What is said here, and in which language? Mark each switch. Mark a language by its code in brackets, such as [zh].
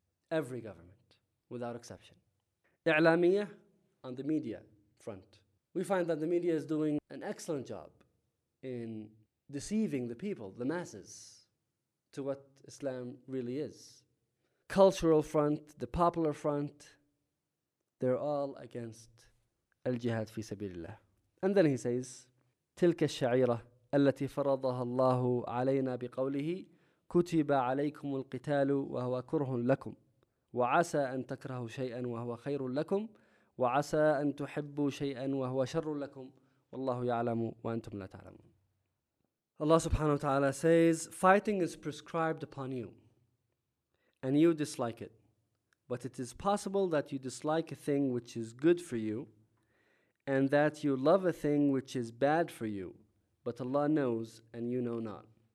[en] Every government, without exception. إعلامية, on the media front, we find that the media is doing an excellent job in deceiving the people, the masses, to what Islam really is. Cultural front, the popular front, they're all against [ar] الجهاد في سبيل الله. [en] And then he says, [ar] تلك الشعيرة التي فرضها الله علينا بقوله كتب عليكم القتال وهو كره لكم وعسى أن تكرهوا شيئا وهو خير لكم وعسى أن تحبوا شيئا وهو شر لكم والله يعلم وأنتم لا تعلمون. [en] Allah subhanahu wa ta'ala says, fighting is prescribed upon you and you dislike it, but it is possible that you dislike a thing which is good for you and that you love a thing which is bad for you, but Allah knows and you know not.